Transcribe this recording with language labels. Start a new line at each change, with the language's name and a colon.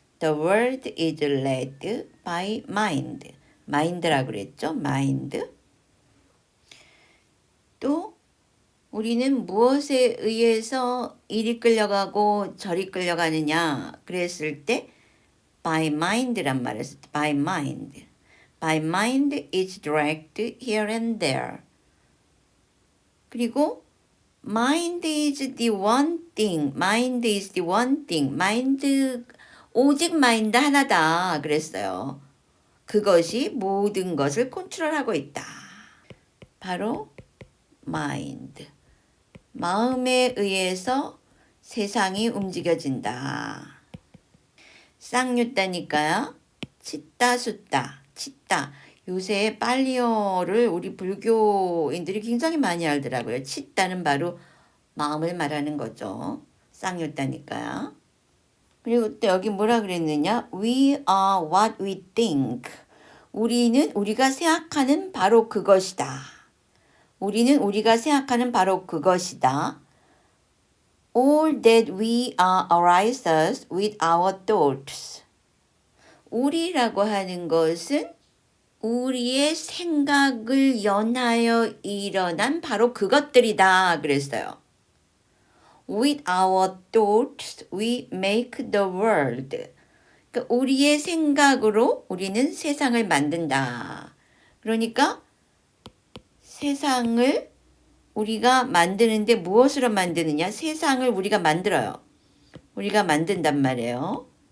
English: The world is led by mind.
Korean: 마인드라고 그랬죠? 마인드. 또 우리는 무엇에 의해서 이리 끌려가고 저리 끌려가느냐 그랬을 때
English: by mind
Korean: 란 말을 썼죠.
English: by mind. by mind is dragged here and there.
Korean: 그리고
English: mind is the one thing. mind is the one thing.
Korean: 마인드 오직 마인드 하나다 그랬어요. 그것이 모든 것을 컨트롤하고 있다. 바로 마인드. 마음에 의해서 세상이 움직여진다. 쌍유따니까요. 치따 숫따 치따. 요새 빨리어를 우리 불교인들이 굉장히 많이 알더라고요. 치따는 바로 마음을 말하는 거죠. 쌍유따니까요. 그리고 또 여기 뭐라 그랬느냐?
English: We are what we think.
Korean: 우리는 우리가 생각하는 바로 그것이다. 우리는 우리가 생각하는 바로 그것이다.
English: All that we are arises with our thoughts.
Korean: 우리라고 하는 것은 우리의 생각을 연하여 일어난 바로 그것들이다 그랬어요.
English: With our thoughts we make the world.
Korean: 그러니까 우리의 생각으로 우리는 세상을 만든다. 그러니까 세상을 우리가 만드는데 무엇으로 만드느냐? 세상을 우리가 만들어요. 우리가 만든단 말이에요.